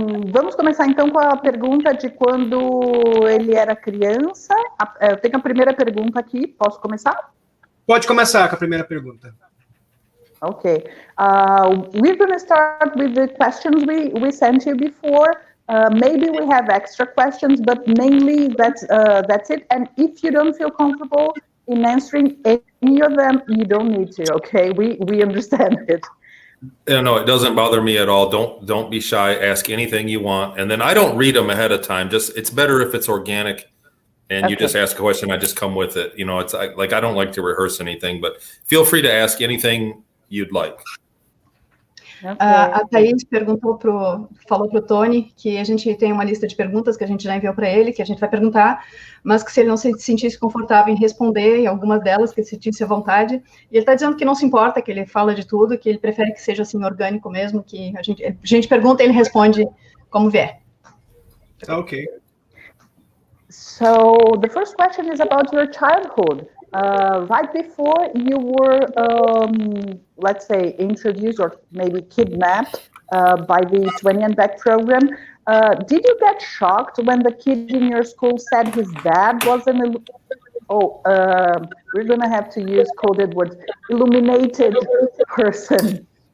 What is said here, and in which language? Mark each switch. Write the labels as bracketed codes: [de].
[pt] Vamos começar então com a pergunta de quando ele era criança. Eu tenho a primeira pergunta aqui, posso começar? Pode começar com a primeira pergunta. Okay. [en] We're going to start with the questions we sent you before. Maybe we have extra questions, but mainly that's it. And if you don't feel comfortable in answering any of them, you don't need to, okay? We understand it. No, it doesn't bother me at all. Don't be shy. Ask anything you want, and then I don't read them ahead of time. It's better if it's organic, and you just ask a question. I just come with it. You know, it's like I don't like to rehearse anything, but feel free to ask anything you'd like. [pt] A Thaís falou pro Tony que a gente tem uma lista de perguntas que a gente já enviou para ele, que a gente vai perguntar, mas que se ele não se sentisse confortável em responder, em algumas delas, que ele sentisse à vontade. E ele está dizendo que não se importa, que ele fala de tudo, que ele prefere que seja assim orgânico mesmo, que a gente pergunta e ele responde como vier. Okay. [en] So the first question is about your childhood. Right before you were, let's say, introduced or maybe kidnapped by the 20 and Back program, did you get shocked when the kid in your school said his dad was we're going to have to use coded words, illuminated person?